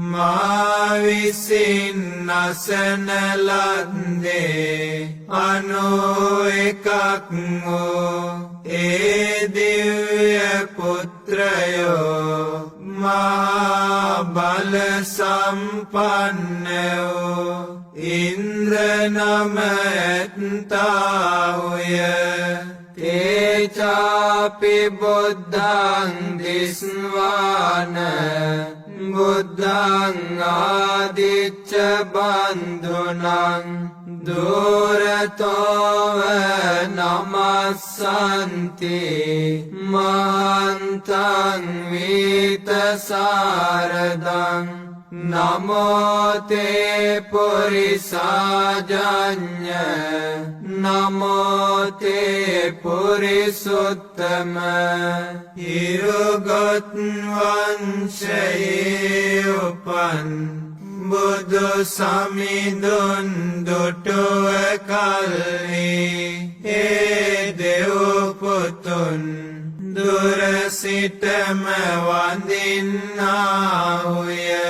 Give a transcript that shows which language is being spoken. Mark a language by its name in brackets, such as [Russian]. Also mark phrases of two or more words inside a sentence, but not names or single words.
[Sinhala] මා විසින් අසන ලද්දේ 91ක් වූ ඒ දිව්‍ය පුත්‍රයෝ මහා බල සම්පන්න වූ ඉන්ද්‍ර නම ඇත්තාහුය. [Pali] තේචාපි බුද්ධං දිස්වාන බුද්ධං ආදිච්ච බන්ධුනං දුරතෝව නමස්සන්ති මහන්තං විතසාරදං නමෝතේ පුරිසාජඤ්ඤ නමෝතේ පුරිසුත්තම [Sinhala] හිරුගත් වංශයේ උපන් බුදු සමිඳුන් දුටුව කල්හි ඒ දෙව් පුතුන් දුර සිටම වඳින්නාහුය.